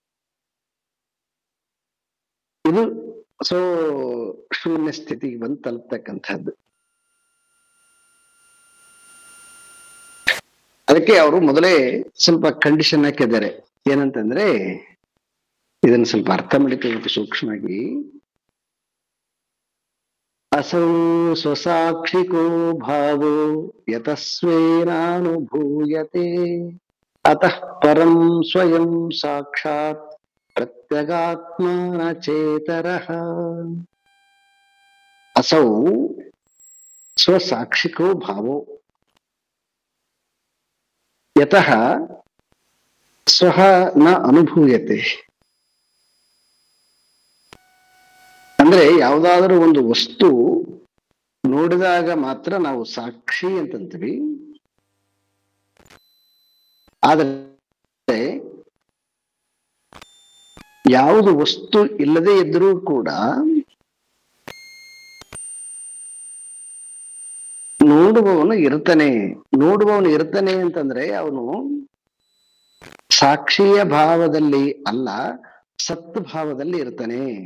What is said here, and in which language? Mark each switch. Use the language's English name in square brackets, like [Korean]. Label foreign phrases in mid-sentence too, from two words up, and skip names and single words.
[Kannada] ಇದು ಶೂನ್ಯ ಸ್ಥಿತಿಗೆ ಬಂದು ತಲುಪ್ತಕ್ಕಂಥದ್ದು. ಅದಕ್ಕೆ ಅವರು ಮೊದಲೇ ಸ್ವಲ್ಪ ಕಂಡೀಷನ್ ಹಾಕಿದ್ದಾರೆ. ಏನಂತಂದ್ರೆ ಇದನ್ನ ಸ್ವಲ್ಪ ಅರ್ಥ ಮಾಡಿಕೊಳ್ಳಬೇಕು ಸೂಕ್ಷ್ಮವಾಗಿ. [Sanskrit] ಅಸೌ ಸ್ವಸಾಕ್ಷಿಕೋ ಭಾವೋ ಯತಸ್ವೇನಾನುಭೂಯತೆ ಅತಃ ಪರಂ ಸ್ವಯಂ ಸಾಕ್ಷಾತ್ ಪ್ರತ್ಯಗಾತ್ಮಾನ ಚೇತರಃ. ಅಸೌ ಸ್ವಸಾಕ್ಷಿಕೋ ಭಾವೋ ಯತಃ ಸ್ವಃ ನ ಅನುಭೂಯತೆ. [Kannada] ಅಂದ್ರೆ ಯಾವುದಾದ್ರೂ ಒಂದು ವಸ್ತು ನೋಡಿದಾಗ ಮಾತ್ರ ನಾವು ಸಾಕ್ಷಿ ಅಂತಂತೀವಿ. ಆದರೆ ಯಾವುದು ವಸ್ತು ಇಲ್ಲದೆ ಇದ್ರೂ ಕೂಡ ನೋಡುವವನು ಇರ್ತಾನೆ ಅಂತಂದ್ರೆ ಅವನು ಸಾಕ್ಷಿಯ ಭಾವದಲ್ಲಿ ಅಲ್ಲ, ಸತ್ ಭಾವದಲ್ಲಿ ಇರ್ತಾನೆ.